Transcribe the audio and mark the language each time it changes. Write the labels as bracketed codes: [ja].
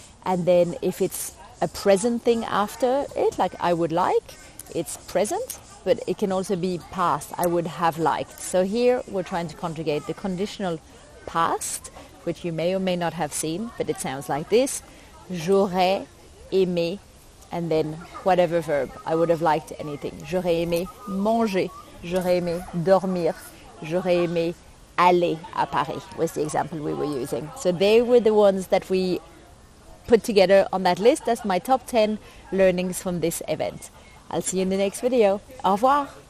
[en] And then if it's a present thing after it, like I would like, it's present, but it can also be past. I would have liked. So here we're trying to conjugate the conditional past, which you may or may not have seen, but it sounds like this. [fr] J'aurais aimé, [en] and then whatever verb. I would have liked anything. [fr] J'aurais aimé manger. J'aurais aimé dormir. J'aurais aimé aller à Paris [en] was the example we were using. So they were the ones that we put together on that list. That's my top 10 learnings from this event. I'll see you in the next video. [fr] Au revoir.